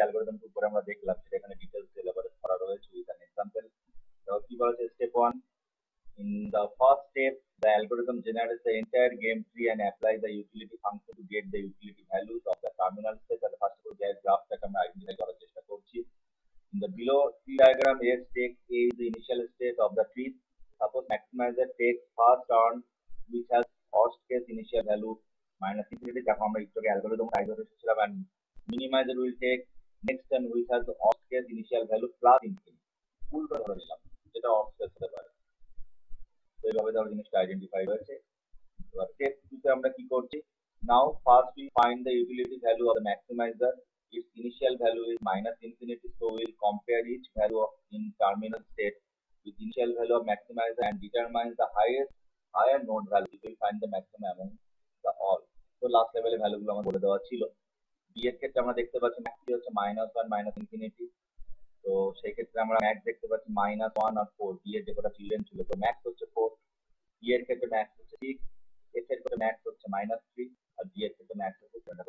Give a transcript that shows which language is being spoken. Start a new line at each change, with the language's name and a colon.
Bangla: Algorithm উপরে আমরা দেখলাম সেটা এখানে ডিটেলস এলাবোরেট করা রয়েছে
English: With an example.
Bangla: তো কি বলেছে step 1,
English: in the first step the algorithm generates the entire game tree and applies the utility function to get the utility values of the terminal state.
Bangla: তাহলে first of all যে গ্রাফটাকে আমরা identify করার চেষ্টা করছি।
English: In the below tree diagram, S takes A is the initial state of the tree. Suppose maximizer takes first turn which has worst case initial value minus infinity,
Bangla: দেখো আমরা একটু algorithm type করে এসেছিলাম,
English: and minimizer will take next turn which has the worst case initial value plus infinity,
Bangla: উল্টো ধরে নিলাম যেটা worst case হতে পারে। তো এইভাবে ধরো জিনিসটা আইডেন্টিফাই হয়েছে। এবার স্টেপ 2 তে আমরা কি করছি,
English: now first we find the utility value of the maximizer. Its initial value is minus infinity, so we'll compare each value in terminal state with initial value of maximizer and determine the higher node value. We will find the maximum among the all.
Bangla: তো last লেভেলের value গুলো আমার বলে দেওয়া ছিল। B এর ক্ষেত্রে আমরা দেখতে পাচ্ছি ম্যাক্স হচ্ছে -1 মাইনাস ইনফিনিটি, তো সেই ক্ষেত্রে আমরা ম্যাক্স দেখতে পাচ্ছি -1 আর 4। বি এর যে কটা চিলড্রেন ছিল, তো ম্যাক্স হচ্ছে 4, বি এর ক্ষেত্রে ম্যাক্স হচ্ছে 6, এর ক্ষেত্রে ম্যাক্স হচ্ছে -3, আর ডি এর ক্ষেত্রে ম্যাক্স হচ্ছে 7।